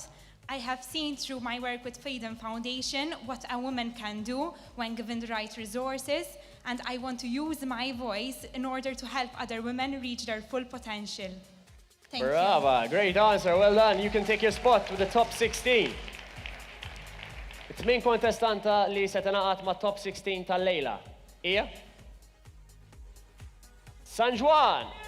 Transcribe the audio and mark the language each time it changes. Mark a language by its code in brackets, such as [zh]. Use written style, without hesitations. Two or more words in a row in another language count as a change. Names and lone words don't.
[en] I have seen through my work with Pageant Foundation what a woman can do when given the right resources, and I want to use my voice in order to help other women reach their full potential. Thank Brava, you. Great answer, well done. You can take your spot with the top 16. [mt] It-tmin kontestanta li se tingħaqad ma' top 16 tal-lejla. Hija? San Juan.